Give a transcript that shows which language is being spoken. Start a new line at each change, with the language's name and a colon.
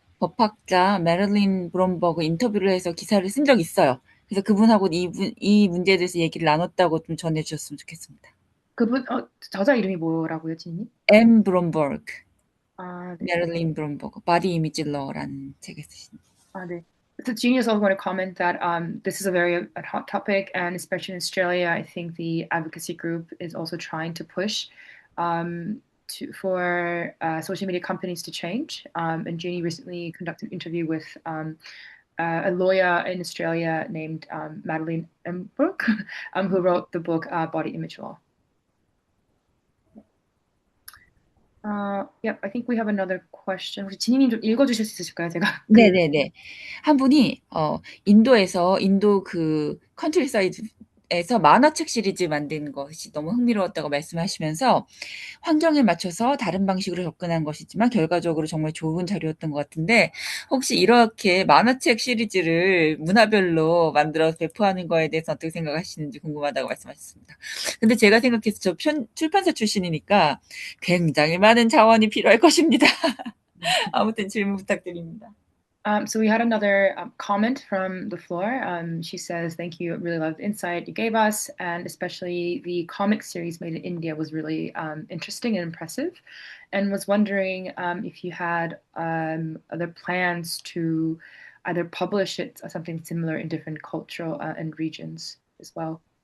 Korean: 법학자 메릴린 브롬버그 인터뷰를 해서 기사를 쓴 적이 있어요. 그래서 그분하고 이 문제에 대해서 얘기를 나눴다고 좀 전해주셨으면 좋겠습니다. 그분 저자 이름이 뭐라고요, 지니님? M. 브롬버그, 아, 네. 메릴린 브롬버그, 바디 이미지 러라는 책에 쓰신. 네.
English: So Jeannie is also going to comment that this is a very hot topic, and especially in Australia, I think the advocacy group is also trying to push for social media companies to change. And Jeannie recently conducted an interview with a lawyer in Australia named Madeline Mbrook, who wrote the book Body Image Law. Yep, I think we have another question.
Korean: 혹시 지니님 좀 읽어주실 수 있으실까요? 제가 네네네. 한 분이 인도에서 인도 그 컨트리사이드에서 만화책 시리즈 만든 것이 너무 흥미로웠다고 말씀하시면서 환경에 맞춰서 다른 방식으로 접근한 것이지만 결과적으로 정말 좋은 자료였던 것 같은데 혹시 이렇게 만화책 시리즈를 문화별로 만들어서 배포하는 거에 대해서 어떻게 생각하시는지 궁금하다고 말씀하셨습니다. 근데 제가 생각해서 저 출판사 출신이니까 굉장히 많은 자원이 필요할 것입니다. 아무튼 질문 부탁드립니다.
English: So we had another comment from the floor. She says, thank you. I really loved the insight you gave us. And especially the comic series made in India was really interesting and impressive. And was wondering if you had other plans to either publish it or something similar in different cultural and regions as well.